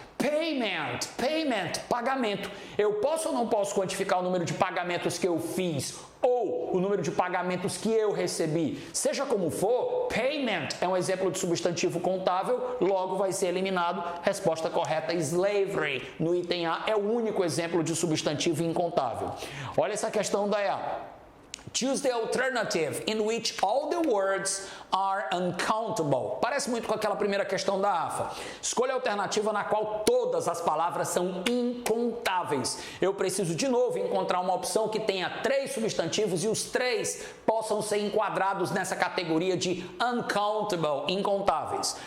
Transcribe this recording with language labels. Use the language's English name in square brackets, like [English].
[Portuguese] Payment, pagamento. Eu posso ou não posso quantificar o número de pagamentos que eu fiz ou o número de pagamentos que eu recebi? Seja como for, payment é um exemplo de substantivo contável, logo vai ser eliminado. Resposta correta, slavery. No item A é o único exemplo de substantivo incontável. Olha essa questão da EA. [English] Choose the alternative in which all the words are uncountable. [Portuguese] Parece muito com aquela primeira questão da AFA. Escolha a alternativa na qual todas as palavras são incontáveis. Eu preciso de novo encontrar uma opção que tenha 3 substantivos e os 3 possam ser enquadrados nessa categoria de uncountable, incontáveis.